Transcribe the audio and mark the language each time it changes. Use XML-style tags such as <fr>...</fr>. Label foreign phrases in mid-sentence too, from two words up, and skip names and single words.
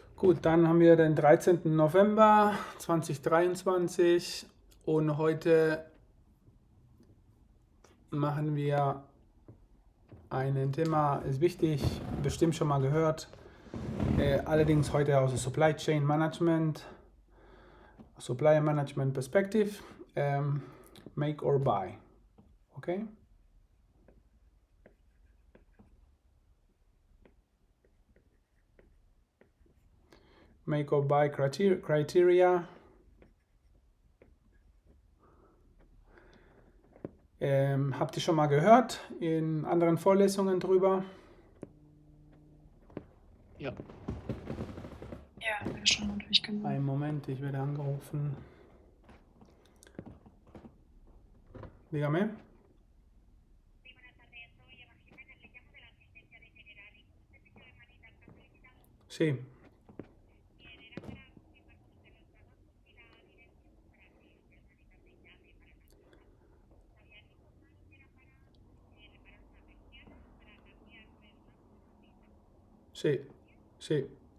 <de>Gut, dann haben wir den 13. November 2023 und heute machen wir ein Thema, ist wichtig, bestimmt schon mal gehört, allerdings heute aus der</de> <en>Supply Chain Management, Supplier Management Perspective, Make or Buy,</en> <de>okay?</de> <en>Make or Buy Criteria.</en> <de>Habt ihr schon mal gehört in anderen Vorlesungen drüber? Ja. Ja, haben wir schon mal durchgenommen. Einen Moment, ich werde angerufen.</de> <es>Dígame. Sí. Sí, sí.</es>